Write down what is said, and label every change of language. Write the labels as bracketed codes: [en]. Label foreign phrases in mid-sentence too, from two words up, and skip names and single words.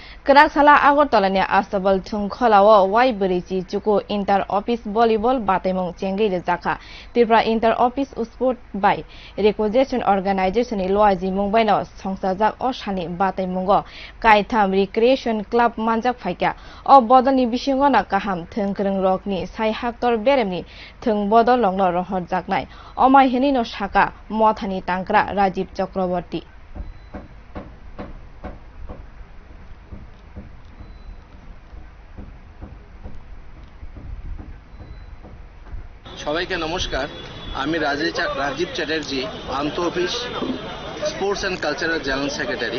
[trp] Kwrak sala Agartalani Asthabol thwngkhola brwichi chuku [en] Inter Office Volleyball [trp] bataimung chengwi rijakkha Tripura Inter Office Sport by Requisition Organization luajimung by no songsajak salni bataimungo kaitham Recreation Club manjak phaikha bodol ni bisingo na kaham thwngkrwng rogni haktor berem ni bodol rogno rihorjaknai Omohai hinwino sakha moth ni tangkra Rajib Chkrabarty [bn] সবাইকে নমস্কার। আমি রাজীব চ্যাটার্জি, আন্তঃ অফিস [en] sports and cultural general secretary.